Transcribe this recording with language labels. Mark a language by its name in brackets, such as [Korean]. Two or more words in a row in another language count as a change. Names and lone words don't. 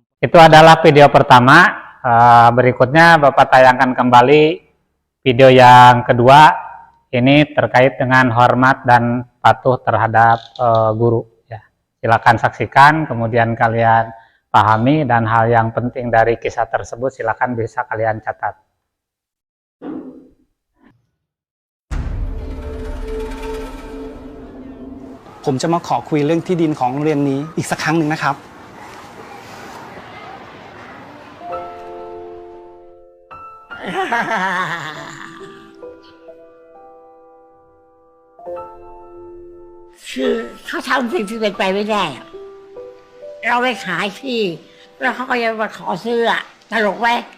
[Indonesian] Itu adalah video pertama. Berikutnya Bapak tayangkan kembali video yang kedua. Ini terkait dengan hormat dan patuh terhadap guru. Ya. Silakan saksikan, kemudian kalian pahami, dan hal yang penting dari kisah tersebut silakan bisa kalian catat. [Thai] ผมจะมาขอคุยเรื่องที่ดินของโรงเรียนนี้อีกสักครั้งหนึ่งนะครับ คือเขาทำสิ่งที่เป็นไปไม่ได้อะเราไปขายที่แล้วเขาก็ยังมาขอซื้ออะตลกไหม